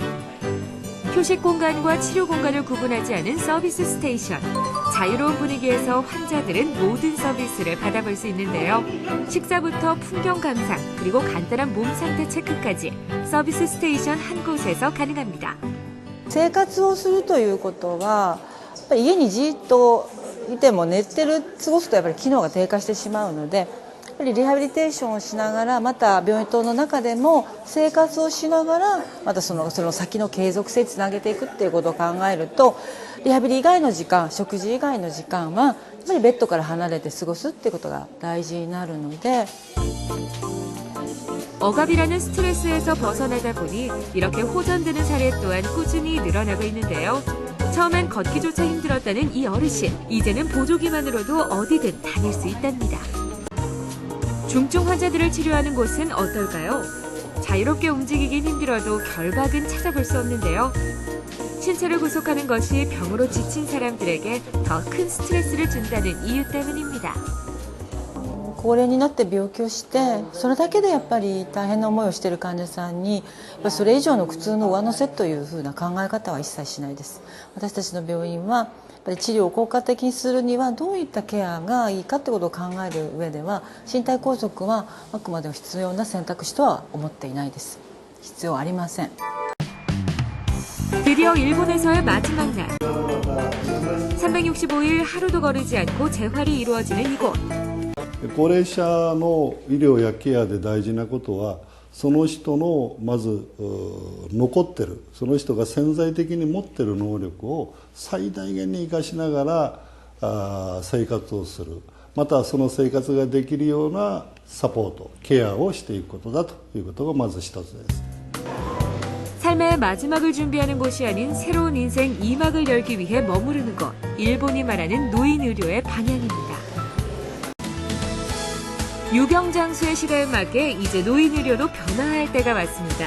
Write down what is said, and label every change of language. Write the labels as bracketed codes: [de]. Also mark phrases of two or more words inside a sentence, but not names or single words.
[ko] 휴식 공간과 치료 공간을 구분하지 않은 서비스 스테이션. 자유로운 분위기에서 환자들은 모든 서비스를 받아볼 수 있는데요. 식사부터 풍경 감상, 그리고 간단한 몸 상태 체크까지 서비스 스테이션 한 곳에서 가능합니다. [ja] 生活をするということは、やっぱり家にじっといても寝てる過ごすとやっぱり機能が低下してしまうので、やっぱりリハビリテーションをしながら、また病院等の中でも生活をしながら、またその先の継続性につなげていくっていうことを考えると、リハビリ以外の時間、食事以外の時間はやっぱりベッドから離れて過ごすっていうことが大事になるので。 [ko] 억압이라는 스트레스에서 벗어나다 보니 이렇게 호전되는 사례 또한 꾸준히 늘어나고 있는데요. 처음엔 걷기조차 힘들었다는 이 어르신, 이제는 보조기만으로도 어디든 다닐 수 있답니다. 중증 환자들을 치료하는 곳은 어떨까요? 자유롭게 움직이긴 힘들어도 결박은 찾아볼 수 없는데요. 신체를 구속하는 것이 병으로 지친 사람들에게 더 큰 스트레스를 준다는 이유 때문입니다. [ja] 高齢になって病気をしてそれだけでやっぱり大変な思いをしている患者さんにそれ以上の苦痛の上乗せというふうな考え方は一切しないです。私たちの病院はやっぱり治療を効果的にするにはどういったケアがいいかということを考える上では身体拘束はあくまでも必要な選択肢とは思っていないです。必要ありません。 [ko] 드디어 일본에서의 마지막 날. 365일 하루도 거르지 않고 재활이 이루어지는 이곳. [ja] 高齢者の医療やケアで大事なことはその人のまず残ってるその人が潜在的に持ってる能力を最大限に生かしながら生活をするまたその生活ができるようなサポートケアをしていくことだということがまず一つです。 [ko] 삶의 마지막을 준비하는 곳이 아닌 새로운 인생 2막을 열기 위해 머무르는 곳. 일본이 말하는 노인 의료의 방향입니다. 유병장수의 시대에 맞게 이제 노인 의료도 변화할 때가 왔습니다.